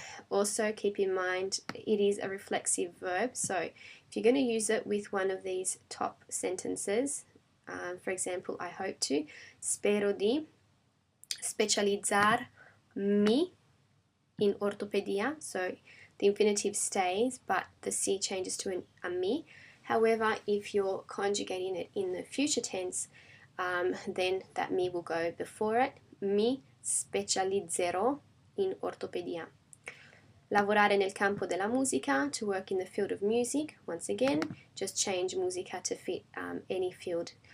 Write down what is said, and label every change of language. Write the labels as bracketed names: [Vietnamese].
[English] Also keep in mind it is a reflexive verb, so if you're going to use it with one of these top sentences, for example, I hope to, [Italian] spero di specializzarmi in ortopedia, [English] so the infinitive stays but the C changes to a mi. However, if you're conjugating it in the future tense, then that mi will go before it. [Italian] Mi specializzerò in ortopedia. Lavorare nel campo della musica, [English] to work in the field of music. Once again, just change musica to fit any field.